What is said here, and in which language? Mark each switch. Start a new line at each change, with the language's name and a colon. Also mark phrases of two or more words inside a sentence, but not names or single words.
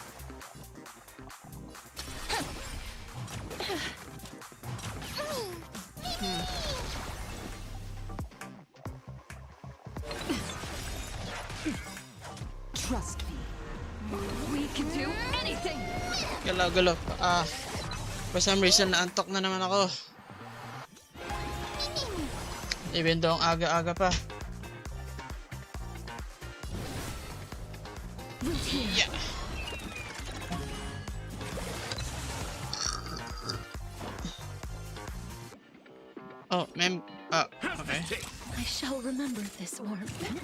English: Trust me. We can do anything! Galaw. For some reason,
Filipino: naantok na naman ako.
English: Even though
Filipino: ang aga-aga pa.
English: Yeah. Oh, okay. I shall remember this warmth.